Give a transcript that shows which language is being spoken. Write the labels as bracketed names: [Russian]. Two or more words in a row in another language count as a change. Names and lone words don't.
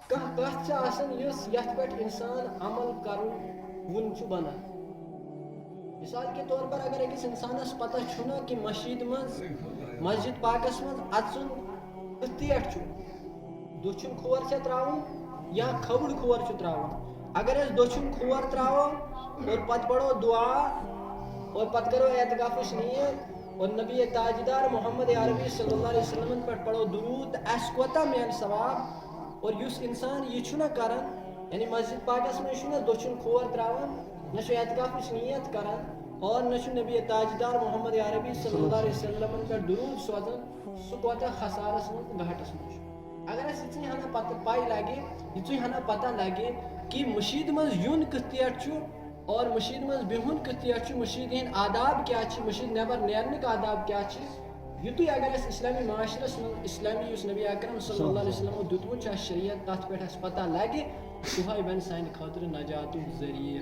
[Kashmiri] کانٛہہ کتھ چھِ آسان یُس یتھ پٮ۪ٹھ انسان عمل کرُن وُن چھُ بنان. [Urdu] مثال کے طور پر [Kashmiri] اگر أکِس انسانس پتہ چھُنا کہ مسجد پاکس منٛز اژُن کِتھ چھُ دٔچھُن کھور چھا تراوُن یا کھوٚوُر کھور چھُ تراوُن. اگر أسۍ دٔچھُن کھور تراوو اور پتہٕ پڑھو دعا اور پتہٕ کرو اعتکافٕچ نیت اور نبی تاجدار محمد عربی [Arabic] صلی اللہ علیہ وسلم [Kashmiri] پٮ۪ٹھ پڑھو درود تہٕ اَسہِ کوتاہ میلہِ ثواب. اور یُس انسان یہِ چھُنہ کران یعنی مسجد پاکس منٛز چھُنہ دٔچھُن کھور تراوان نہ چھُ اعتکافٕچ نیت کران اور نہ چھُ نبی تاجدار محمد عربی [Arabic] صلی اللہ علیہ وسلم [Kashmiri] پٮ۪ٹھ درود سوزان سُہ کوتاہ خسارس منٛز گھاٹس منٛز چھُ. اگر اَسہِ یِژٕے ہنا پاے لگہِ یِژٕے ہنا پتہ لگہِ کہ مشیٖد منٛز یُن کِتھ پٲٹھۍ چھُ اور مشیٖد منٛز بِہُن کِتھ پٲٹھۍ چھُ مشیٖد ہٕنٛدۍ آداب کیٛاہ چھِ مشیٖد نٮ۪بر نیرنٕکۍ آداب کیٛاہ چھِ یُتُے اگر اَسہِ اسلامی معاشرس منٛز اسلامی یُس نبی اکرم [Arabic] صلی اللہ علیہ وسلمو [Kashmiri] دیُتمُت چھُ اَسہِ شریعت تتھ پٮ۪ٹھ اَسہِ پتہ لگہِ سُہے بنہِ سانہِ خٲطرٕ نجاتُک ذٔریعہٕ.